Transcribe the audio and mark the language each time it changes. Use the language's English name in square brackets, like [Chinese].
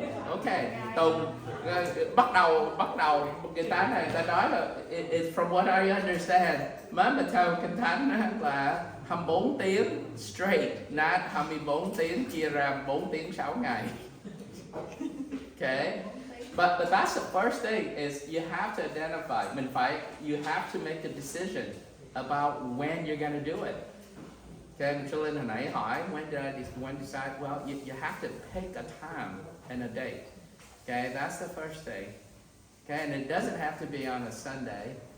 [Vietnamese] Okay, Tùng bắt đầu người ta nói là [English] it's from what I understand, [Vietnamese] mà theo Kinh Thánh là 24 tiếng [English] straight, not [Vietnamese] 24 tiếng chia ra 4 tiếng 6 ngày. [English] Okay. But that's the first thing, is you have to identify. You have to make a decision about when you're going to do it. [Vietnamese] Okay, cho nên hồi nãy hỏi [English] when decide? Well, you have to pick a time and a date. Okay, that's the first thing. Okay, and it doesn't have to be on a Sunday.